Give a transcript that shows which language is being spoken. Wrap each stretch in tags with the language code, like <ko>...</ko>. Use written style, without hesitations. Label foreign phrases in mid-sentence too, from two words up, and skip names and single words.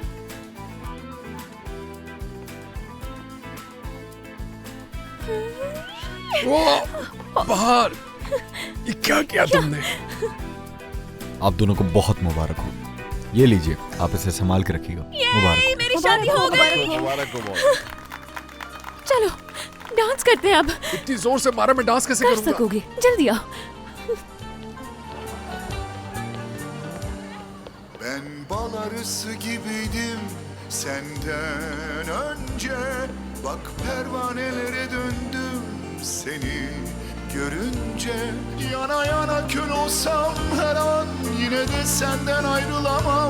<hi>बाहर ये क्या किया तुमने? आप दोनों को बहुत मुबारक हो। ये लीजिए, आप इसे संभाल के रखिएगा। मुबारक हो। मेरी शादी हो गई। मुबारक हो। चलो डांस करते हैं अब। इतनी जोर से मारा, मैं डांस कैसे कर करूंगा? सकोगे, जल्दी आओ।</hi> <tr>Ben bal arısı gibiydim senden önce. Bak pervanelere döndüm seni görünce. Yana yana kül olsam her an yine de senden ayrılamam.</tr>